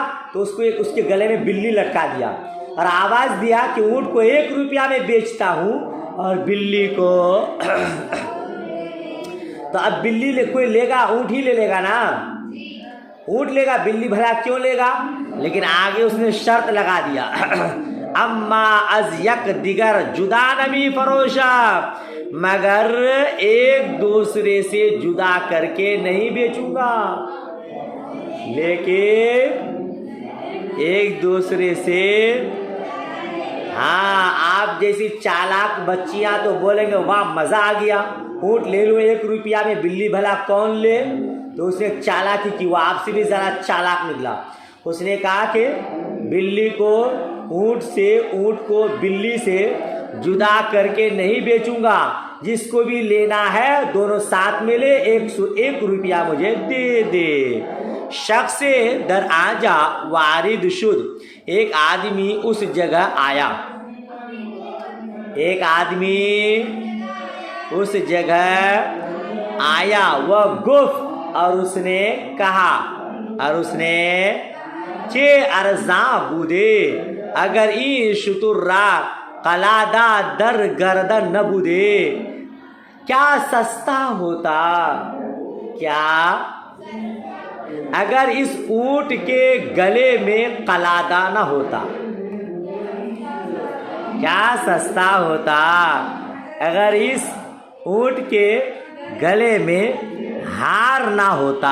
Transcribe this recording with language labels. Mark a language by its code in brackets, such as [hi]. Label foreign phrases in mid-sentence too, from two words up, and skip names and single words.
[ur] تو اس کے گلے میں بلی لٹکا دیا اور آواز دیا کہ اونٹ کو 1 روپیہ میں بیچتا ہوں، اور بلی کو تو اب بلی کوئی لے گا، اونٹ ہی لے گا نا، اونٹ لے گا، بلی بھلا کیوں لے گا؟ لیکن آگے اس نے شرط لگا دیا [fa] اما از یک دیگر جدا نمی فروشا، [ur] مگر ایک دوسرے سے جدا کر کے نہیں بیچوں گا، لیکن ایک دوسرے سے، ہاں آپ جیسی چالاک بچیاں تو بولیں گے واہ مزہ آ گیا، اونٹ لے لو 1 روپیہ میں، بلی بھلا کون لے؟ تو اس نے چالاکی کی، وہ آپ سے بھی ذرا چالاک نکلا۔ اس نے کہا کہ بلی کو اونٹ کو بلی سے جدا کر کے نہیں بیچوں گا، جس کو بھی لینا ہے دونوں ساتھ میں لے، 1 روپیہ مجھے دے دے۔ [fa] شخص در آنجا وارد شد، [ur] ایک آدمی اس جگہ آیا، ایک آدمی اس جگہ آیا، وہ گفت، اور اس نے کہا، اور اس نے [fa] چه ارزاں بودے اگر این شتر را قلادا در گردن نبودے، [ur] کیا سستا ہوتا، کیا اگر اس اونٹ کے گلے میں قلادہ نہ ہوتا، کیا سستا ہوتا اگر اس اونٹ کے گلے میں ہار نہ ہوتا۔